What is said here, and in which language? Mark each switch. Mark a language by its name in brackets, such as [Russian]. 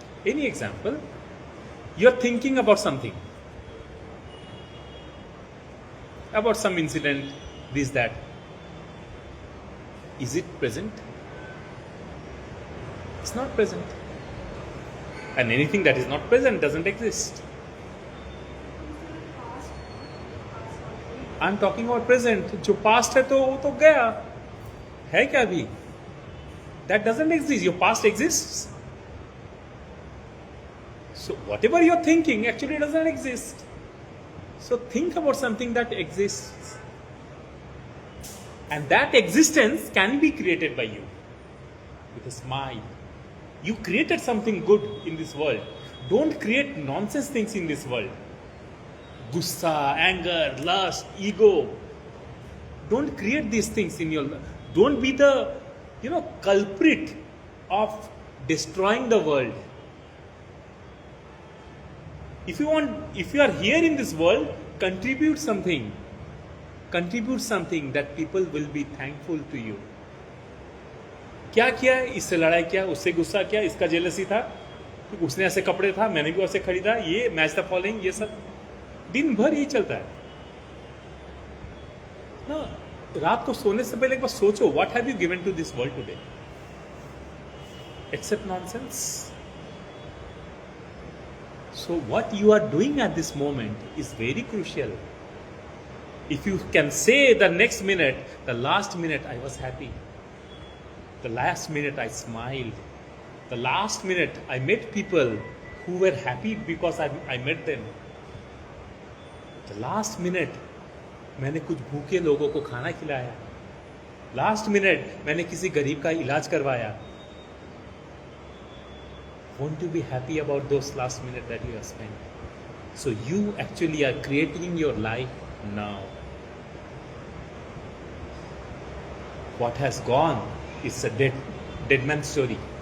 [English] Any example, you are thinking about something, about some incident, this that, is it present? It's not present. And anything that is not present doesn't exist. I'm talking about present. [Hindi] जो past है तो वो तो गया है, क्या अभी? [English] That doesn't exist. Your past exists. So whatever you're thinking actually doesn't exist. So think about something that exists. And that existence can be created by you with a smile. You created something good in this world. Don't create nonsense things in this world. Gussa, anger, lust, ego. Don't create these things in your life. Don't be the, culprit of destroying the world. If you are here in this world, contribute something. Contribute something that people will be thankful to you. [Hindi] क्या किया, इससे लड़ाई किया, उससे गुस्सा किया, इसका jealousy था, उसने ऐसे कपड़े था, मैंने भी ऐसे खरीदा, ये [English] match the following, [Hindi] ये सब दिन भर ही चलता है ना. रात को सोने से पहले एक बार सोचो, [English] What have you given to this world today except nonsense. So what you are doing at this moment is very crucial. If you can say the next minute, the last minute I was happy, the last minute I smiled, the last minute I met people who were happy because I met them, the last minute [Hindi] मैंने कुछ भूखे लोगों को खाना खिलाया, [English] last minute [Hindi] मैंने किसी गरीब का इलाज करवाया. [English] Won't you be happy about those last minute that you have spent? So you actually are creating your life now. What has gone, it's a dead man's story.